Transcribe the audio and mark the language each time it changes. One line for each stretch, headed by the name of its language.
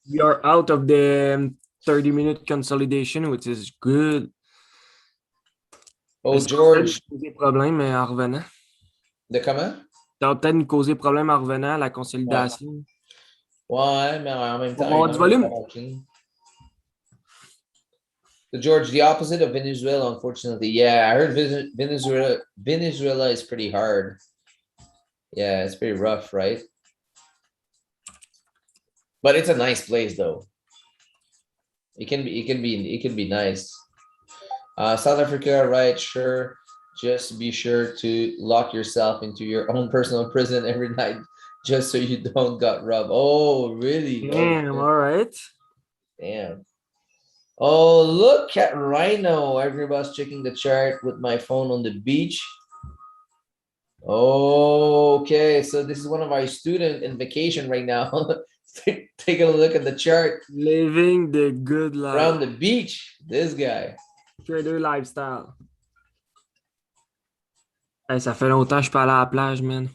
English: We are out of the 30-minute consolidation, which is good. Oh, George.
French: Ça va peut-être nous causer problème en revenant. De comment? Ça va peut-être nous causer problème en revenant à la consolidation. Ouais, mais en même temps, On va avoir du volume.
English: So George, the opposite of Venezuela, unfortunately. Yeah, I heard Venezuela is pretty hard. Yeah, it's pretty rough, right? But it's a nice place though. It can be nice. South Africa, right? Sure. Just be sure to lock yourself into your own personal prison every night, just so you don't get robbed. Oh, really? Damn, all right. Damn. Oh, look at Rhino. Everybody's checking the chart with my phone on the beach. Okay, so this is one of our students in vacation right now. Taking a look at the chart. Living the good life. Around the beach, this guy. Trader lifestyle.
French: Hey, ça fait longtemps que je suis pas allé à la plage, man.